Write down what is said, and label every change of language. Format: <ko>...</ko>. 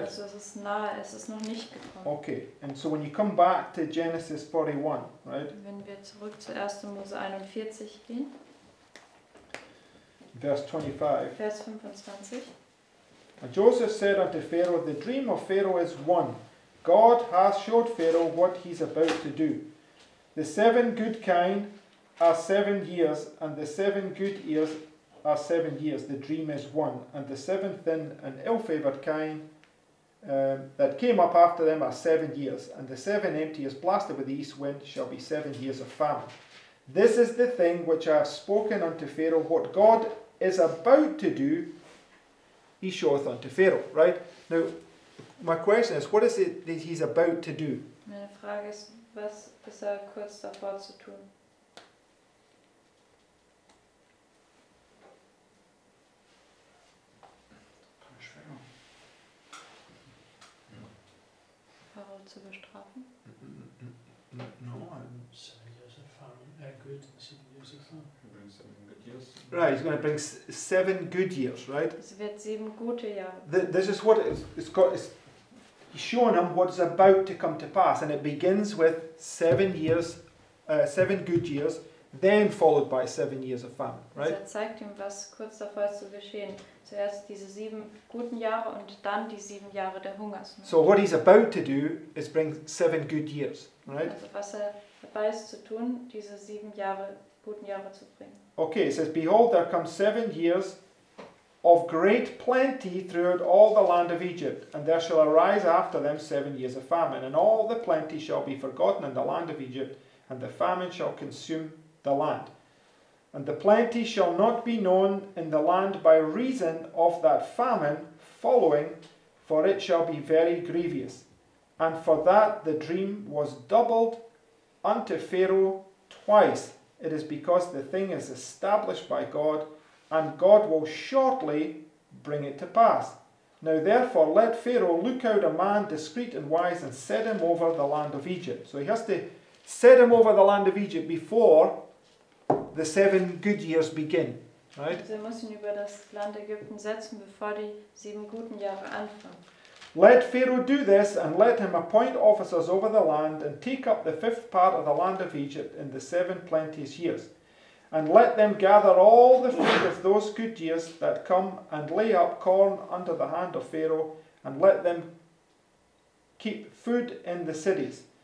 <de>Also es ist nahe, es ist noch nicht gekommen.</de> <en>Okay, and so when you come back to Genesis 41, right?</en> <de>Wenn wir zurück zu 1. Mose 41 gehen,</de> <en>Verse 25.</en> <de>Vers 25.</de> <en>And Joseph said unto Pharaoh, the dream of Pharaoh is one. God hath showed Pharaoh what he's about to do. The 7 good kine are 7 years, and the 7 good ears are 7 years. The dream is one. And the 7 thin and ill-favoured kine that came up after them are 7 years. And the 7 empty as blasted with the east wind shall be 7 years of famine. This is the thing which I have spoken unto Pharaoh. What God is about to do, he showeth unto Pharaoh. Right? Now, my question is, what is it that he's about to do?</en> <de>Meine Frage ist, was ist kurz davor zu tun? Pharao zu bestrafen?</de> <en>No, 7 years of famine, good, 7 years of famine. right, he's going to bring 7 good years, right?</en> <de>Es wird 7 gute Jahre.</de> <en>This is what it's got. He's showing him what's about to come to pass, and it begins with 7 years, 7 good years, then followed by 7 years of famine,</en> <de>Also</de> <en>right?</en> <de>zeigt ihm, was kurz davor ist zu geschehen. Zuerst diese 7 guten Jahre und dann die 7 Jahre der Hungersnot.</de> <en>So what he's about to do is bring 7 good years, right?</en> <de>Also was dabei ist zu tun, diese 7 guten Jahre zu bringen.</de> <en>Okay, it says, behold, there come 7 years of great plenty throughout all the land of Egypt, and there shall arise after them 7 years of famine, and all the plenty shall be forgotten in the land of Egypt, and the famine shall consume the land. And the plenty shall not be known in the land by reason of that famine following, for it shall be very grievous. And for that the dream was doubled unto Pharaoh twice. It is because the thing is established by God, and God will shortly bring it to pass. Now therefore let Pharaoh look out a man discreet and wise, and set him over the land of Egypt. So he has to set him over the land of Egypt before the 7 good years begin, right?</en> <de>Also muss ihn über das Land Ägypten setzen, bevor die 7 guten Jahre anfangen.</de> <en>Let Pharaoh do this, and let him appoint officers over the land, and take up the 5th part of the land of Egypt in the 7 plenteous years. And let them gather all the fruit of those good years that come, and lay up corn under the hand of Pharaoh, and let them keep food in the cities.</en>